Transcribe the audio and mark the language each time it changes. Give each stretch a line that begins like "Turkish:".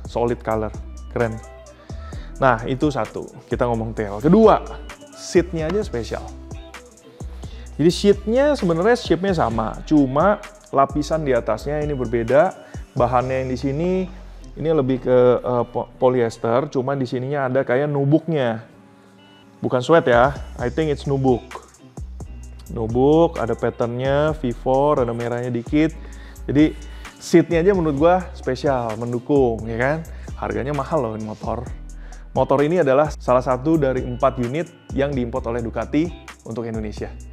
Indonesian: Solid color, keren. Nah, itu satu. Kita ngomong tail. Kedua, seatnya aja spesial. Jadi seatnya sebenarnya shape-nya sama, cuma lapisan di atasnya ini berbeda. Bahannya yang di sini ini lebih ke polyester, cuma di sininya ada kayak nubuknya. Bukan sweat ya,
English: I think it's nubuk.
Indonesian: Nubuk, ada patternnya, V4, ada merahnya dikit. Jadi seatnya aja menurut gua spesial, mendukung, ya kan? Harganya mahal loh ini motor. Motor ini adalah salah satu dari 4 unit yang diimport oleh Ducati untuk Indonesia.